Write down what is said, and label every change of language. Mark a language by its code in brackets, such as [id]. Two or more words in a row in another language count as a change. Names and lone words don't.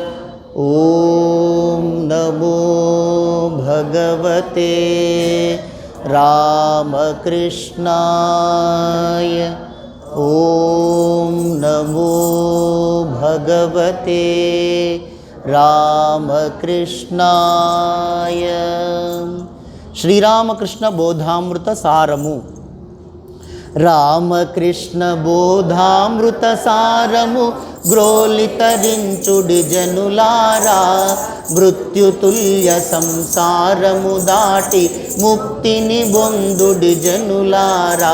[sa] ॐ नमो भगवते रामकृष्णाय। ॐ नमो भगवते रामकृष्णाय। [te] శ్రీరామకృష్ణ బోధామృత సారము। రామకృష్ణ బోధామృత సారము గ్రోలితరించుడి జనులారా, మృత్యుతుల్య సంసారము దాటి ముక్తిని బొందుడి జనులారా.